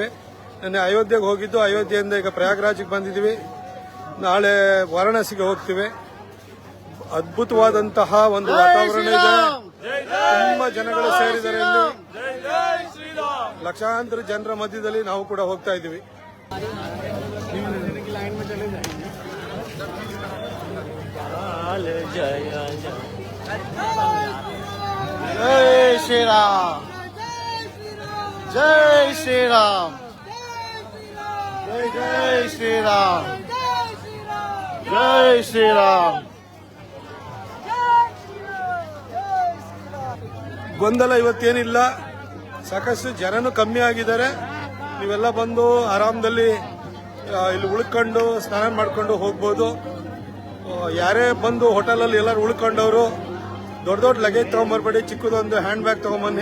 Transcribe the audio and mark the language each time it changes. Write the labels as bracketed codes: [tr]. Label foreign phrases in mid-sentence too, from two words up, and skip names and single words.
[kn] ನೆನ್ನೆ ಅಯೋಧ್ಯೆಗೆ ಹೋಗಿದ್ದು, ಅಯೋಧ್ಯೆಯಿಂದ ಈಗ ಪ್ರಯಾಗ್ರಾಜ್ಗೆ ಬಂದಿದ್ದೀವಿ. ನಾಳೆ ವಾರಾಣಸಿಗೆ ಹೋಗ್ತೀವಿ. ಅದ್ಭುತವಾದಂತಹ ಒಂದು ವಾತಾವರಣ ಇದೆ. ತುಂಬಾ ಜನಗಳು ಸೇರಿದ್ದಾರೆ ಇಲ್ಲಿ. ಲಕ್ಷಾಂತರ ಜನರ ಮಧ್ಯದಲ್ಲಿ ನಾವು ಕೂಡ ಹೋಗ್ತಾ ಇದ್ದೀವಿ. [hi] जय श्री राम, जय श्री राम, जय जय श्री राम, जय श्री राम. [kn] ಗೊಂದಲ ಇವತ್ತೇನಿಲ್ಲ, ಸಾಕಷ್ಟು ಜನನು ಕಮ್ಮಿ ಆಗಿದ್ದಾರೆ. ನೀವೆಲ್ಲ ಬಂದು ಆರಾಮದಲ್ಲಿ ಇಲ್ಲಿ ಉಳ್ಕೊಂಡು ಸ್ನಾನ ಮಾಡ್ಕೊಂಡು ಹೋಗ್ಬೋದು. ಯಾರೇ ಬಂದು ಹೋಟೆಲಲ್ಲಿ ಎಲ್ಲರೂ ಉಳ್ಕೊಂಡವರು ದೊಡ್ಡ ದೊಡ್ಡ ಲಗೇಜ್ ತಗೊಂಬರ್ಬೇಡಿ, ಚಿಕ್ಕದೊಂದು [en] hand bag [kn] ತಗೊಂಬನ್ನಿ.